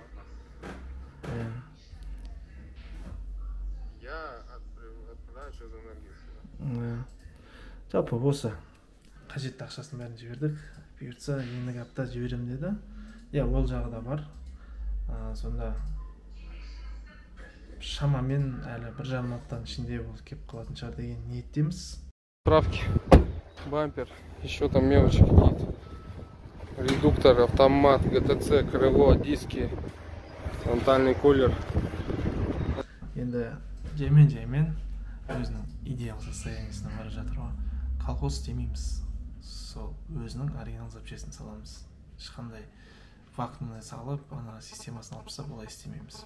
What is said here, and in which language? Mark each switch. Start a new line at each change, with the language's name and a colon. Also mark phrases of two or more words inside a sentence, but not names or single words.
Kazakh: Жалпы осы қажетті ақшасын бәрін жібердік. Бұйыртса ендігі апта жіберем деді. Ол жағы да бар. Сонда шамамен әлі 1,5 аптаның ішінде ол кеп қалатын шығар деген ниеттеміз.
Russian: Правки, бампер, еще там мелочи какие-то. Редуктор, автомат, ГТЦ, крыло, диски, фронтальный кулер.
Kazakh: Енді жаймен өзінің идеал состояниесіне бара жатыр ғой. Колхоз істемейміз. Сол өзінің оригинал запчастьін саламыз. Ешқандай вакуумный салып, ана системасын алып тастап, олай істемейміз.